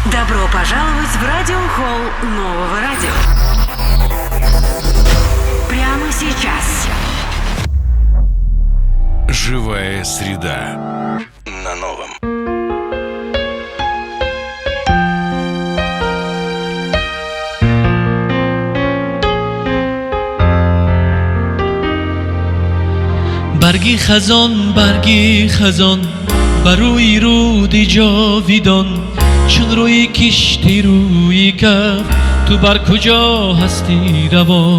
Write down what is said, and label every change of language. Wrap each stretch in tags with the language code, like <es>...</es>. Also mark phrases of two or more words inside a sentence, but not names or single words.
<ru>Добро пожаловать в радиохолл нового радио. Прямо сейчас. Живая среда на новом.</ru> <tg>برگی خزان بر روی رودی جاویدان، چون روی کشتی روی کف تو بر کجا هستی روان.</tg>